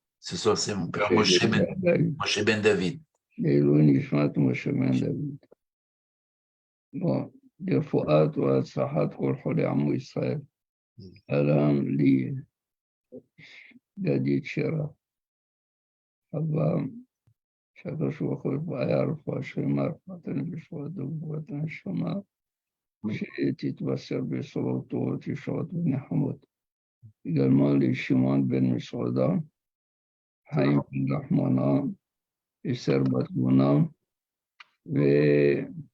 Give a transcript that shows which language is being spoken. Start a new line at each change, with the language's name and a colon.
French: Ce soir, c'est mon père, Moshe Ben David.
Hebrew: לעילוי נשמת משה בן דוד. לרפואת והצלחת כל חולי עמו ישראל. אהלן לי, גדית שירה. חווה, שהקדוש ברוך הוא היה רפואה שלמה, רפואת הנפש ורפואת הנשמה, שתתבשר בשורות טובות, ישועות ונחמות.
French: également les Shimon ben Misroda, Haïm ben Rahmana, Esther Batlouna, et